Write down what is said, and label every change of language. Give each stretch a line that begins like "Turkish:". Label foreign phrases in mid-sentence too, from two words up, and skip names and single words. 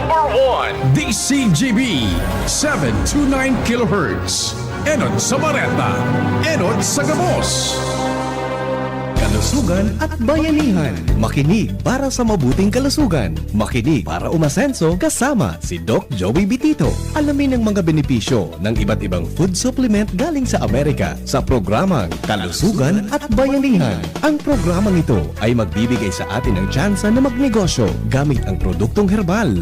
English: Number 1, DCGB 729 kHz.
Bikol: Enod sa Bareta, Enod sa Gabos.
Filipino: Kalusugan at bayanihan. Makinig para sa mabuting kalusugan. Makinig para umasenso kasama si Doc Joey Bitito. Alamin ang mga benepisyo ng iba't ibang
English: food supplement
Filipino: galing sa Amerika sa programang Kalusugan at Bayanihan. Ang programang ito ay magbibigay sa atin ng tsansa na magnegosyo gamit ang produktong herbal.